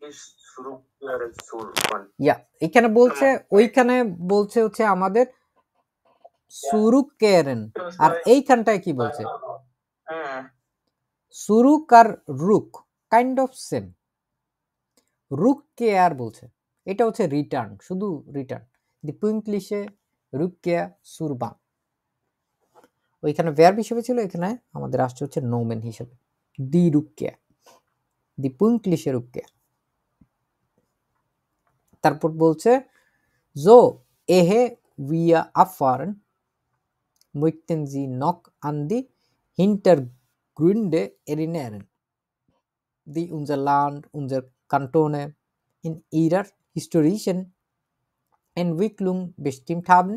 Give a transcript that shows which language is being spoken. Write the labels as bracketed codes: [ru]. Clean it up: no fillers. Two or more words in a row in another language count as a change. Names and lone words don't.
[bn] ইয়া, এখানে বলছে, ওইখানে বলছে হচ্ছে আমাদের zurückkehren, আর এইখানটায় কি বলছে? zurück আর রুক [en] kind of same. [bn] rückkehr বলছে, এটা হচ্ছে রিটার্ন, শুধু রিটার্ন। [de] die pünktliche rückkehr zur Bahn, [bn] ওইখানে ভার্ব হিসেবে ছিল, এখানে আমাদের আসছে হচ্ছে নোমেন হিসেবে, [de] die Rückkehr, die pünktliche Rückkehr. [bn] তারপর বলছে [de] so ehe wir abfahren möchten Sie noch an die Hintergründe erinnern, die unser Land, unsere Kantone in ihrer historischen Entwicklung bestimmt haben.